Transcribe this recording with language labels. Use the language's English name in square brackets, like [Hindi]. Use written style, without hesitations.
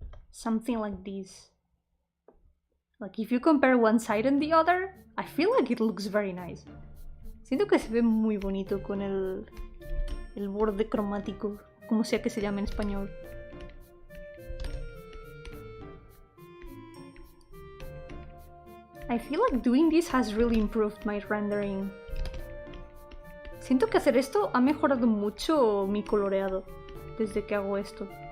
[English] Something like this. Like if you compare one side and the other, I feel like it looks very nice. [Spanish] Siento que se ve muy bonito con el borde cromático, como sea que se llame en español. [English] I feel like doing this has really improved my rendering. [Spanish] Siento que hacer esto ha mejorado mucho mi coloreado desde que hago esto.